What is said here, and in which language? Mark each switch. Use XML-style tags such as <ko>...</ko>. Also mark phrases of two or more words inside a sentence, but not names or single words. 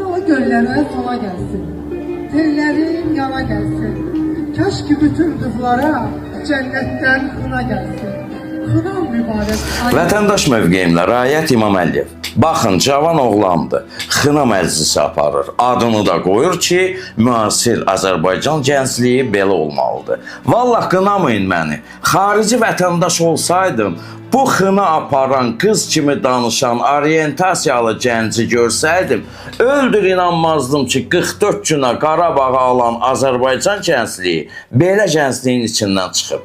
<tr>göllere sona gelsin. Tellerin yana gelsin. Kaş ki bütün kızlara cennetten kına gelsin. Kına mübarek.</tr> <az>Vətəndaş mövqeyimlə Rayət İmam Əliyev. Baxın, cavan oğlandır. Xına məclisi aparır. Adını da qoyur ki, müasir Azərbaycan gəncliyi belə olmalıdır. Vallahi qınamayın məni. Xarici vətəndaş olsaydım, bu xına aparan, qız kimi danışan, orientasiyalı gənci görsəydim, öldür inanmazdım ki, 44 günə Qarabağı alan Azərbaycan gəncliyi belə gəncliyin içindən çıxıb.</az>